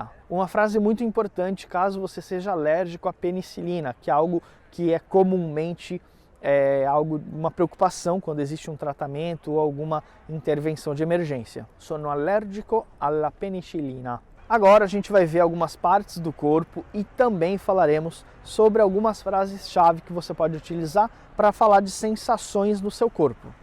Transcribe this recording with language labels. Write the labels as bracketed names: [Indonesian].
[Portuguese] Uma frase muito importante caso você seja alérgico à penicilina, que é algo que é comumente uma preocupação quando existe um tratamento ou alguma intervenção de emergência. [Italian] Sono allergico alla penicillina. [Portuguese] Agora a gente vai ver algumas partes do corpo e também falaremos sobre algumas frases-chave que você pode utilizar para falar de sensações no seu corpo.